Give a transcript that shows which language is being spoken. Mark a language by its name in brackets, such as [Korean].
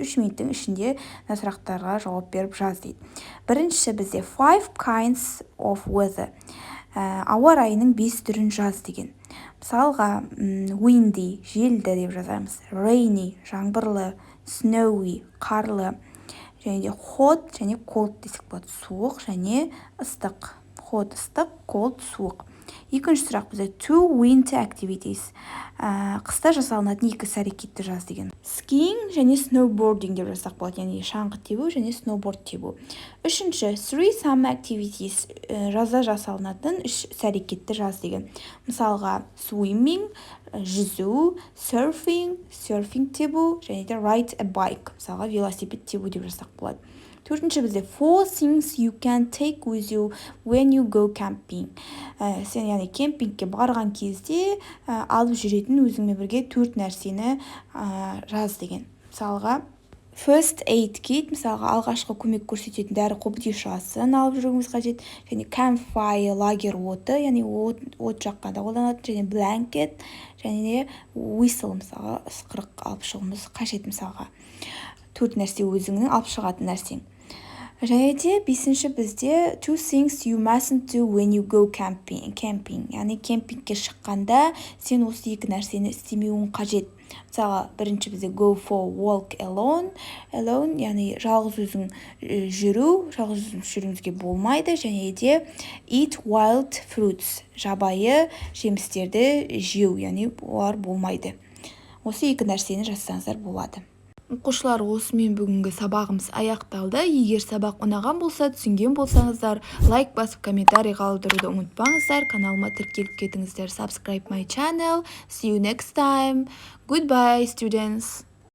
[Kazakh] 3 минуттың ішінде сұрақтарға жауап беріп жаз дейді. Біріншісі бізде [English] 5 kinds of weather. [Kazakh] Ауа райының 5 түрін жаз деген. Мысалға, [English] windy, [Kazakh] желді деп жазамыз. [English] Rainy, [Kazakh] жаңбырлы, [English] snowy, [Kazakh] қарлы, және де [English] hot [Kazakh] және [English] cold [Kazakh] десек болады. Суық және ыстық. [English] Hot [Kazakh] ыстық, [English] cold [Kazakh] суық. Екінші сұрақ бізде [English] two winter activities. [Kazakh] Қыста жасалынатын 2 іс-әрекетті жаз деген. [English] Skiing [Kazakh] және [English] snowboarding [Kazakh] деп жазсақ болады, яғни шаңғы тебу және snowboard тебу. Үшінші [English] 3 summer activities. [Kazakh] Жазда жасалынатын 3 іс-әрекетті жаз деген. Мысалға [English] swimming, [Kazakh] жүзу, [English] surfing [Kazakh] тебу және де [English] ride a bike. [Kazakh] Мысалға велосипед тебу деп жазсақ болады. Төртінші бізде [English] 4 things you can take with you when you go camping. [Kazakh] Сен яғни кемпингке барған кезде алып жүретін өзіңмен бірге 4 нәрсені жаз деген. Мысалға [English] first aid kit, [Kazakh] мысалға алғашқы көмек көрсететін дәрі қобдишасын алып жүруіңіз қажет. Және [English] campfire, [Kazakh] лагер оты, яғни от жаққанда қолданатын, және [English] blanket, [Kazakh] және де [English] whistle, [Kazakh] мысалға ысқырық алып шығуымыз қажет. Мысалға 4 нәрсе өзіңнің алып шығатын нәрсең. Және де 5-ші бізде [English] 2 things you mustn't do when you go camping. [Kazakh] Яғни кемпингке шыққанда сен осы 2 нәрсені істемеуің қажет. Мысалы, бірінші бізде [English] go for walk alone, [Kazakh] яғни жалғыз өзің жүруіңізге болмайды. Және де [English] eat wild fruits, [Kazakh] жабайы жемістерді жеу, яғни олар болмайды. Осы 2 нәрсені жазсаңыздар болады. Оқушылар, осымен бүгінгі сабағымыз аяқталды. Егер сабақ ұнаған болса, түсінген болсаңыздар, лайк басып, комментарий қалдыруды ұмытпаңыздар. Каналыма тіркеліп кетіңіздер. [English] Subscribe my channel. See you next time. Goodbye, students.